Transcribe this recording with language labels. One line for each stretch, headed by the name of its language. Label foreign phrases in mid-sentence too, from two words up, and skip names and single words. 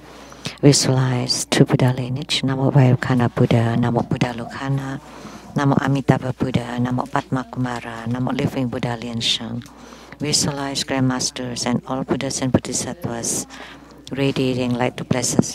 English: Visualize True Buddha lineage, Namo Vairukana Buddha, Namo Buddha Lokana, Namo Amitabha Buddha, Namo Padmakumara, Namo Living Buddha Lian-Sheng. Visualize Grandmasters and all Buddhas and Bodhisattvas radiating light to bless us.